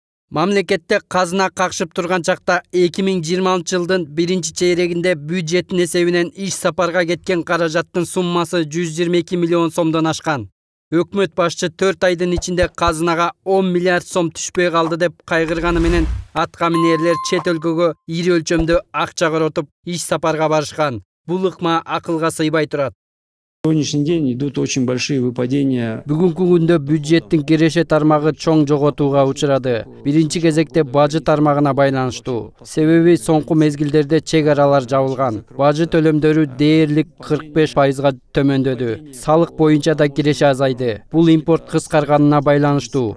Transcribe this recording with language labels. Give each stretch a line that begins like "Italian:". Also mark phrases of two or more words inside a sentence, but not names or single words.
Kyrgyz: Мамлекетте казына какшып турган чакта 2020 жылдын 1-чейрегинде бюджеттин эсебинен иш сапарга кеткен каражаттын суммасы 122 миллион сомдон ашкан. Өкмөт башчы 4 айдын ичинде казынага 10 миллиард сом түшпөй калды деп кайгырганы менен атка минерлер чет өлкөгө ири өлчөмдө акча коротуп иш сапарга барышкан. Бул ыкма акылга сыйбай турат.
Russian: На сегодняшний день идут очень большие выпадения.
Kyrgyz: Бүгүнкү күндө бюджеттин киреше тармагы чоң жоготууга учурады. Биринчи кезекте бажы тармагына байланыштуу. Себеби соңку мезгилдерде чек аралар жабылган. Бажы төлөмдөрү дээрлик 45%га төмөндөдү. Салык боюнча да киреше азайды. Бул импорт кыскарганына байланыштуу.